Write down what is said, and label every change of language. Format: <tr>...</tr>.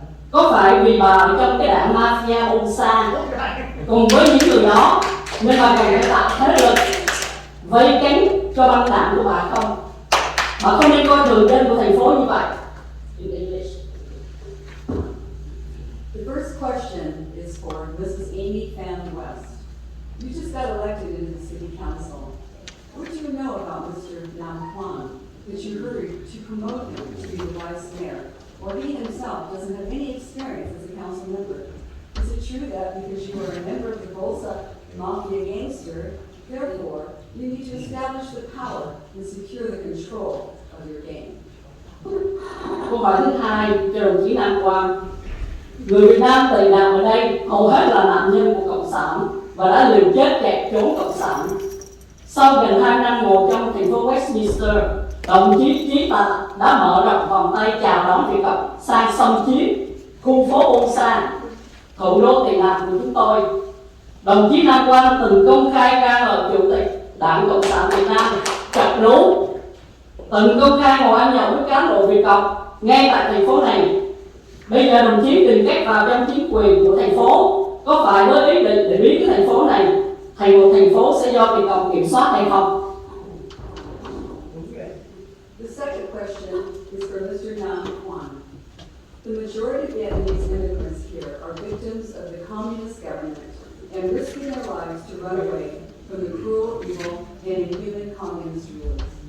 <vi>Có phải vì bà ở trong cái đảng mafia Bolsa cùng với những người đó nên bà cần phải tạo thế lực vây cánh cho băng đảng của bà không? Bà không nên coi thường dân của thành phố như vậy.</vi> <en>In English. The first question is for Mrs. Amy Phan West. You just got elected into the city council. What do you know about Mr. Nam Quan that you hurried to promote him to be the vice mayor? Or he himself doesn't have any experience as a council member? Is it true that because you are a member of the Bolsa mafia gangster, therefore you need to establish the power and secure the control of your game?</en> <vi>Câu hỏi thứ 2 cho đồng chí Nam Quang. Người Việt Nam tị nạn ở đây hầu hết là nạn nhân của Cộng sản và đã liều chết kẹt trốn cộng sản. Sau gần 2 năm ngồi trong thành phố Westminster, đồng chí Trí Tạ đã mở rộng vòng tay chào đón Việt Cộng sang xâm chiếm khu phố Bolsa, thủ đô tiền lạc của chúng tôi. Đồng chí Nam Quang từng công khai ca ngợi Chủ tịch Đảng Cộng sản Việt Nam chặt lú, từng công khai ngồi ăn nhậu với cán bộ Việt Cộng ngay tại thành phố này. Bây giờ đồng chí tìm cách vào trong chính quyền của thành phố, có phải với ý định để biến cái thành phố này thành một thành phố sẽ do Việt Cộng kiểm soát hay không?</vi> <en>The second question is for Mr. Nam Quan. The majority of Vietnamese immigrants here are victims of the communist government and risking their lives to run away from the cruel, evil, and inhuman communist rulers.</en>